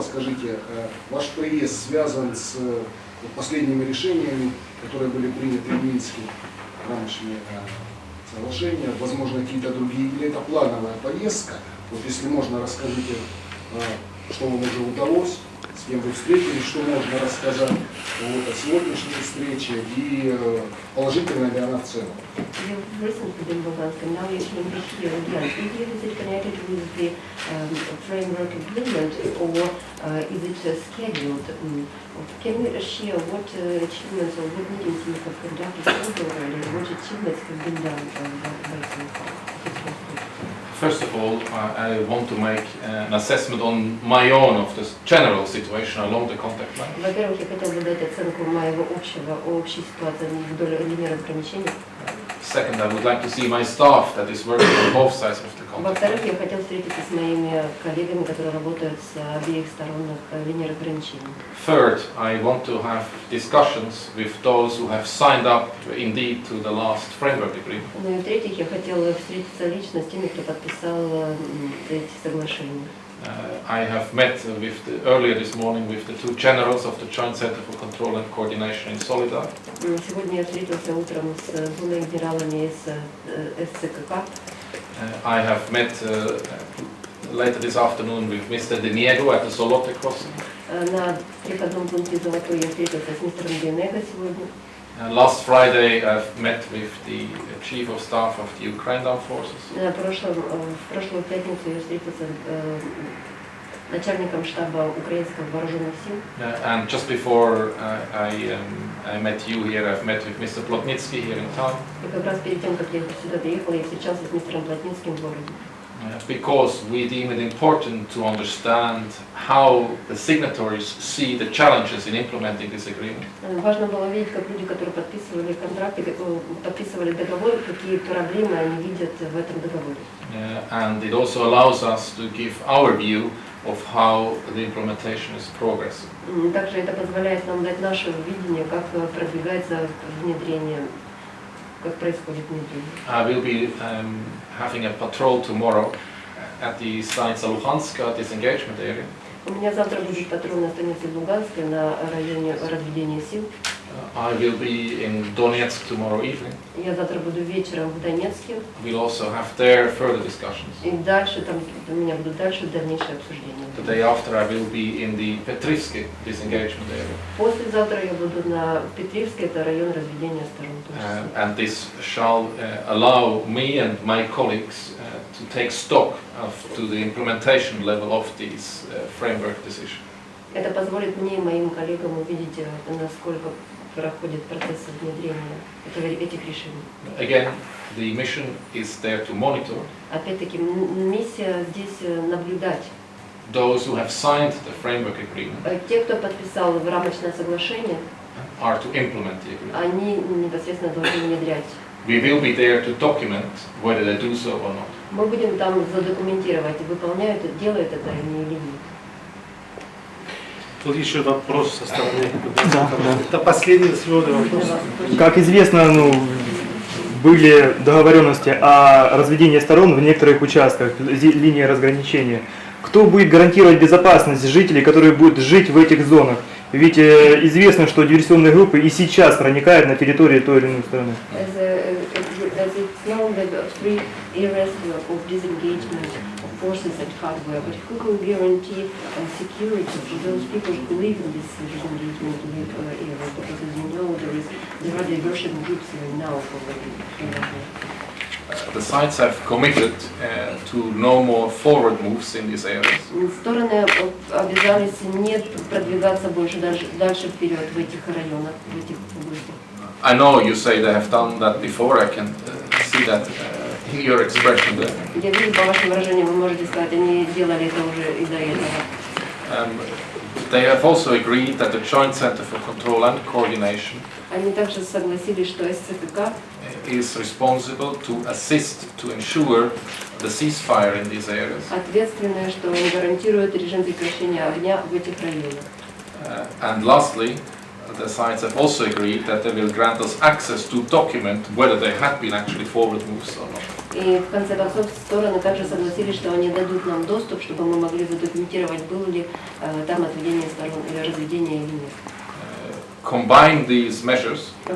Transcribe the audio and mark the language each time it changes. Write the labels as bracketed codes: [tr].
[ru] Скажите, ваш приезд связан с последними решениями, которые были приняты в Минске, рамочные соглашения, возможно, какие-то другие, или это плановая поездка? Вот если можно, расскажите, что вам уже удалось, с кем вы встретились, что можно рассказать о сегодняшней встрече и положительная ли она в целом. [en] You've recently been in Lugansk and now you came here again. Is it connected with the framework agreement or is it scheduled? Can you share what achievements or what meetings you have conducted already and what achievements have been done by so far? First of all, I want to make an assessment on my own of the general situation along the contact line. [ru] Во-первых, я хотел бы дать оценку моей общей ситуации вдоль линии разграничения. [en] Second, I would like to see my staff that is working on both sides of the contact [ru] Во-вторых, [en] line. [ru] я хотел встретиться с моими коллегами, которые работают с обеих сторон линии разграничения. [en] Third, I want to have discussions with those who have signed up indeed to the last framework agreement. [ru] Ну и в-третьих, я хотела встретиться лично с теми, кто подписал эти соглашения. [en] I have met earlier this morning with the two generals of the Joint Center for Control and Coordination in Solidar. [ru] Сегодня я встретился утром с двумя генералами из СЦКК. [en] I have met later this afternoon with Mr. Deniego at the Solote crossing. [ru] На переходном пункте Золотой я встретился с мистером Денего сегодня. [en] Last Friday I've met with the Chief of Staff of the Ukrainian Armed Forces. [ru] В прошлую пятницу я встретился с начальником штаба украинских вооруженных сил. [en] And just before I met you here, I've met with Mr. Plotnitsky here in town. [ru] И как раз перед тем, как я сюда приехала, я встречался с мистером Плотницким в городе. [en] because we deem it important to understand how the signatories see the challenges in implementing this agreement. [ru] Важно было видеть, как люди, которые подписывали контракты, подписывали договор, какие проблемы они видят в этом договоре. [en] And it also allows us to give our view of how the implementation is progressing. [ru] Также это позволяет нам дать наше видение, как продвигается внедрение, как происходит внедрение. [en] I will be having a patrol tomorrow at the станица Luganska disengagement area. [ru] У меня завтра будет патруль на станице Луганской на районе разведения сил. [en] I will be in Donetsk tomorrow evening. [ru] Я завтра буду вечером в Донецке. [en] We'll also have there further discussions. [ru] И дальше там у меня будут дальше дальнейшие обсуждения. [en] The day after I will be in the Petrivsky disengagement area. [ru] Послезавтра я буду на Петривске, это район разведения сторон. [en] And this shall allow me and my colleagues to take stock to the implementation level of these framework decisions. [ru] Это позволит мне и моим коллегам увидеть, насколько проходит процесс внедрения этих решений. [en] Again, the mission is there to monitor. [ru] Опять-таки, миссия здесь наблюдать. [en] Those who have signed the framework agreement [ru] Те, кто подписал рамочное соглашение, [en] are to implement the agreement. [ru] они непосредственно должны внедрять. [en] We will be there to document whether they do so or not. [ru] Мы будем там задокументировать, выполняют, делают это они или нет. Тут еще вопрос со стороны. Да. Это последний сегодня вопрос. Как известно, были договоренности о разведении сторон в некоторых участках линии разграничения. Кто будет гарантировать безопасность жителей, которые будут жить в этих зонах? Ведь известно, что диверсионные группы и сейчас проникают на территорию той или иной страны. [en] As it's known that three areas of disengagement of forces and hardware, but who can guarantee security for those people who live in this disengagement area? Because as you know, there are diversion groups now already. The sides have committed to no more forward moves in these areas. [ru] Стороны обязались не продвигаться больше дальше вперед в этих районах, в этих областях. [en] I know you say they have done that before. I can see that in your expression there. [ru] Я вижу по вашим выражениям, вы можете сказать, они делали это уже и до этого. [en] They have also agreed that the Joint Center for Control and Coordination [ru] Они также согласились, что СЦК [en] is responsible to assist to ensure the ceasefire in these areas. [ru] ответственные, что он гарантирует режим прекращения огня в этих районах. [en] And lastly, the sides have also agreed that they will grant us access to document whether there have been actually forward moves or not. [ru] И в конце концов стороны также согласились, что они дадут нам доступ, чтобы мы могли задокументировать, было ли там отведение сторон или разведение или нет. [en] Combine these measures,